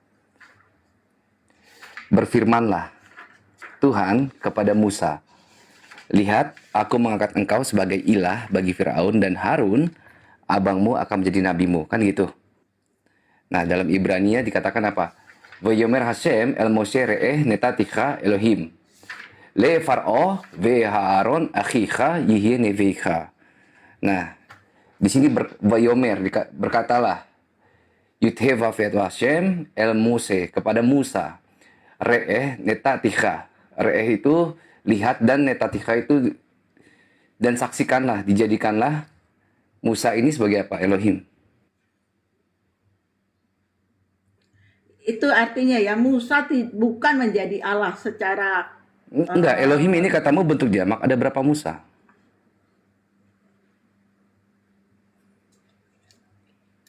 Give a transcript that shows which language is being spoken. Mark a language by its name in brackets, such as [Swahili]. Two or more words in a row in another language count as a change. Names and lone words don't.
[Indonesian] Berfirmanlah Tuhan kepada Musa, lihat, aku mengangkat engkau sebagai ilah bagi Firaun dan Harun, abangmu akan menjadi nabimu. Kan gitu. Nah, dalam Ibrania dikatakan apa? [Hebrew] ויאמר השם אל משה ראה נתתיך אלהים. לפרעה ואהרן אחיך יהיה נביאך. [Indonesian] Nah, di sini Vayomer berkatalah Yudheva vet [Hebrew] השם אל משה [Indonesian] kepada Musa. [Hebrew] ראה נתתיך. [Indonesian] Re'eh itu lihat dan netatika itu dan saksikanlah, dijadikanlah Musa ini sebagai apa? Elohim. Itu artinya ya Musa bukan menjadi Allah secara Enggak, Elohim ini katamu bentuk jamak, ada berapa Musa?